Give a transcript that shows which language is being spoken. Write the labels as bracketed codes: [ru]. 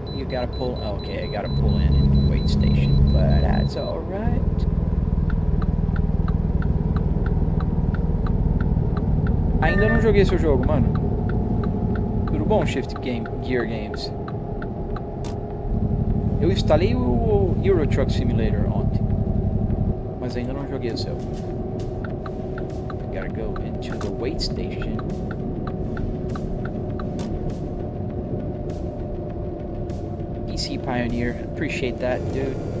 [en] Gotta pull. Okay, I gotta pull in the wait station, but that's all right. [pt] Ainda não joguei seu jogo, mano. Tudo bom, Gear Games? Eu instalei o Euro Truck Simulator ontem, mas ainda não joguei o seu. [en] I gotta go into the wait station. PC Pioneer, appreciate that, dude.